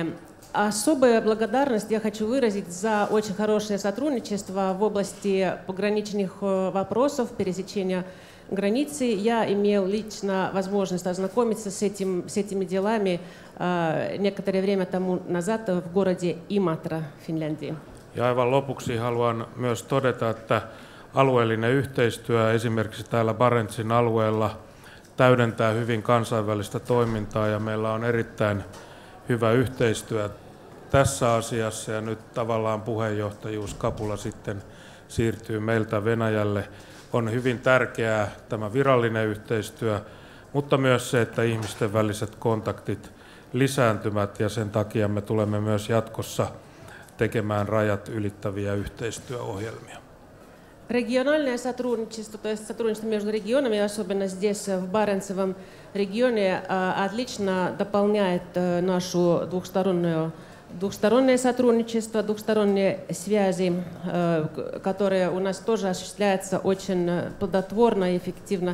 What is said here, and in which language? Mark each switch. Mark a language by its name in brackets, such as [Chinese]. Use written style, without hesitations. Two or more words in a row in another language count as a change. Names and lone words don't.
[Russian] Особую благодарность я хочу выразить за очень хорошее сотрудничество в области пограничных вопросов, пересечения границы. Я имел лично возможность ознакомиться с этими делами некоторое время тому назад в городе Иматра, Финляндии. [Finnish] Ja aivan lopuksi haluan myös todeta, että alueellinen yhteistyö esimerkiksi täällä Barentsin alueella täydentää hyvin kansainvälistä toimintaa ja meillä on erittäin hyvä yhteistyö tässä asiassa ja nyt tavallaan puheenjohtajuuskapula sitten siirtyy meiltä Venäjälle. On hyvin tärkeää tämä virallinen yhteistyö, mutta myös se, että ihmisten väliset kontaktit lisääntyvät ja sen takia me tulemme myös jatkossa tekemään rajat ylittäviä yhteistyöohjelmia. [Russian] Региональное сотрудничество, то есть сотрудничество между регионами, особенно здесь в Баренцевом регионе, отлично дополняет нашу двухстороннее сотрудничество, двухсторонние связи, которые у нас тоже осуществляются очень плодотворно и эффективно.